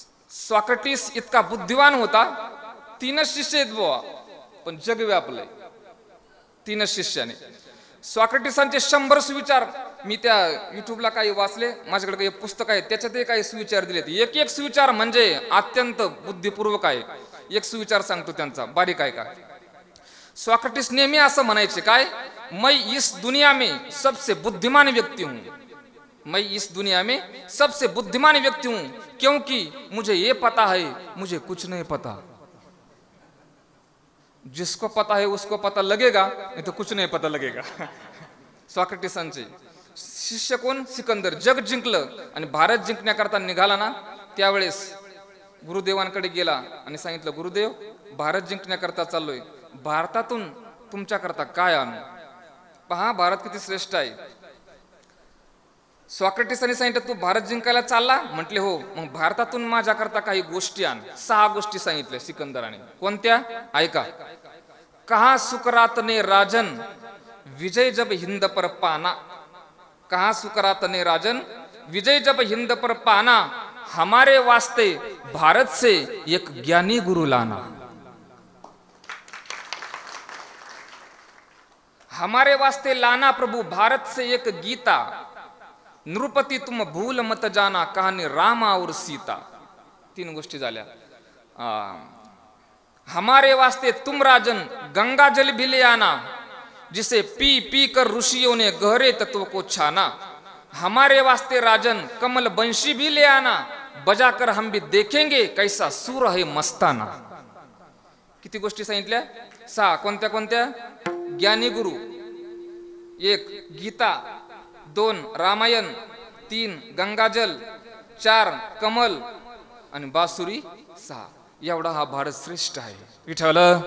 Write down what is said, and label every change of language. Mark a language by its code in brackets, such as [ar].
[mr] Socrates इतका बुद्धिवान होता, 3च शिष्य आहेत बुवा, पण जग व्यापलंय 3च शिष्याने. सॉक्रेटिसांचे 100 सुविचार मी त्या युट्यूबला काही वाचले, माझ्याकडे काही पुस्तक आहे, त्याच्यातही काही सुविचार दिलेत. एक एक सुविचार म्हणजे अत्यंत बुद्धिपूर्वक आहे. एक सुविचार सांगतो त्यांचा, बारीक आहे का. सॉक्रेटिस नेहमी असं म्हणायचे, काय? [hi] मैं इस दुनिया में सबसे बुद्धिमान व्यक्ति हूं. मैं इस दुनिया में सबसे बुद्धिमान व्यक्ति हूं क्योंकि मुझे ये पता है मुझे कुछ नहीं पता. जिसको पता है उसको पता लगेगा, नहीं तो कुछ नहीं पता लगेगा. [mr] सॉक्रेटिसांचे शिष्य कोण? सिकंदर. जग जिंकलं आणि भारत जिंकण्याकरता निघाला ना, त्यावेळेस गुरुदेवांकडे गेला आणि सांगितलं, गुरुदेव, भारत जिंकण्याकरता चाललोय, भारतातून तुमच्याकरता काय आणू? पहा भारत किती श्रेष्ठ आहे. सॉक्रेटिसांनी सांगितलं, तू भारत जिंकायला चालला? म्हटले हो. मग भारतातून माझ्याकरता काही गोष्टी आण. 6 गोष्टी सांगितल्या सिकंदराने. कोणत्या? ऐका. [hi] कहा सुकरात ने राजन विजय जब हिंद पर पाना. कहा सुकरात ने राजन विजय जब हिंद पर पाना, हमारे वास्ते भारत से एक ज्ञानी गुरु लाना. हमारे वास्ते लाना प्रभु भारत से एक गीता. नृपति तुम भूल मत जाना, कहानी रामा और सीता. [mr] 3 गोष्टी झाल्या. [hi] हमारे वास्ते तुम राजन गंगा जल भी ले आना, जिसे पी पी कर ऋषियों ने गहरे तत्व को छाना. हमारे वास्ते राजन कमल बंशी भी ले आना, बजाकर हम भी देखेंगे कैसा सूर है मस्ताना. [mr] किती गोष्टी सांगितल्या? 6. कोणत्या कोणत्या? ज्ञानी गुरु 1, गीता 2, रामायण 3, गंगाजल 4, कमल आणि बासुरी 6. एवढा हा भारत श्रेष्ठ आहे. विठ्ठल.